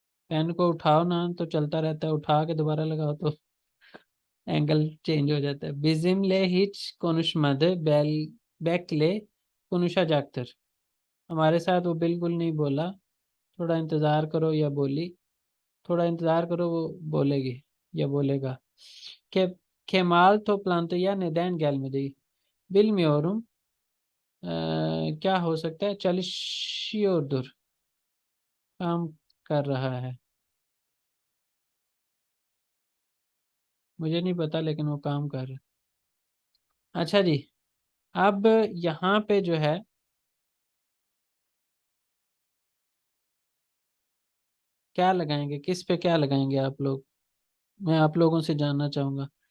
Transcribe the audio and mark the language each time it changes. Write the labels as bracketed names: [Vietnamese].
[Hindi] Pen को उठाओ ना तो चलता रहता है, उठा के दोबारा लगाओ तो एंगल चेंज हो जाता है। [Turkish] Bizimle hiç konuşmadı, bekle konuşacaktır। [Hindi] हमारे साथ वो बिल्कुल नहीं बोला, थोड़ा इंतज़ार करो, या बोली थोड़ा इंतज़ार करो, वो बोलेगी या बोलेगा। [Turkish] के Kemal toplantıya neden gelmedi? Bilmiyorum। [Hindi] क्या हो सकता है, [Turkish] çalışıyordur, [Hindi] काम कर रहा है। मुझे नहीं पता लेकिन वो काम कर रहा है। अच्छा जी, अब यहाँ पे जो है क्या लगाएंगे, किस पे क्या लगाएंगे आप लोग, मैं आप लोगों से जानना चाहूँगा।